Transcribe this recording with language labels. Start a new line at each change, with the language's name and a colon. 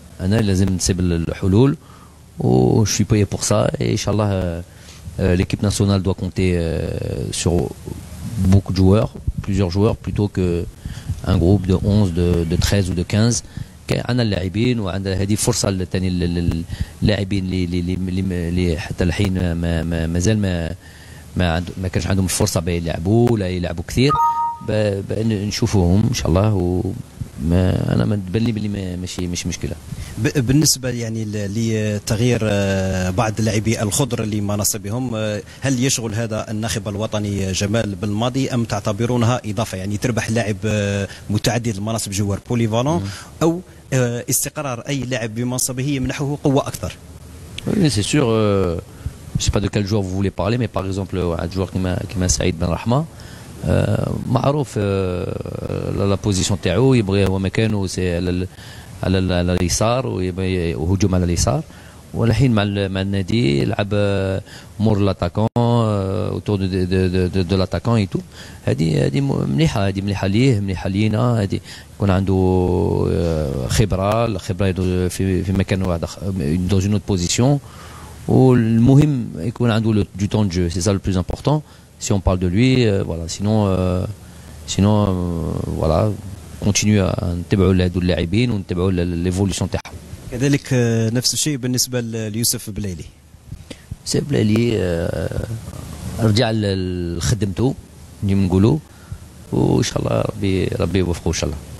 Arabic: انا لازم نسيب الحلول و شوي بايي بور سا.
French: ان شاء الله l'équipe nationale doit compter sur beaucoup de joueurs, plusieurs joueurs plutôt que un groupe de 11, de 13 ou de 15.
Arabic: عندنا اللاعبين وعندنا هذه فرصه للثاني اللاعبين اللي حتى الحين مازال ما كانش عندهم الفرصه بان يلعبوا ولا يلعبوا كثير، بان نشوفوهم ان شاء الله. انا ما تبان لي بلي ماشي مشكله. بالنسبه يعني لتغيير بعض لاعبي الخضر لمناصبهم، هل يشغل هذا الناخب الوطني جمال بالماضي ام تعتبرونها اضافه؟ يعني تربح لاعب متعدد المناصب جوار بوليفالون، او استقرار اي لاعب بمنصبه يمنحه قوه اكثر؟
French: سي سور. Je ne sais pas de quel joueur vous voulez parler, mais par exemple, un joueur qui m'a Saïd Ben Rahma,
Arabic: معروف
French: la position
Arabic: تاعو يبغي هو مكانه على اليسار وهجوم على اليسار، والحين مع النادي يلعب مور لاتاكون
French: autour de l'attaquant et tout.
Arabic: هذه مليحه ليه، مليحه لينا. هذه يكون عنده خبره في مكان واحد
French: dans une autre position.
Arabic: والمهم يكون عنده
French: du temps de jeu, c'est ça le plus important si on parle de lui. Voilà, sinon voilà, continue
Arabic: نتبعوا لهذو اللاعبين ونتبعوا l'évolution تاعهم. كذلك نفس الشيء بالنسبه ليوسف بلايلي. يوسف بلايلي رجع لخدمته نجي نقولوا، وان شاء الله ربي يوفقه ان شاء الله.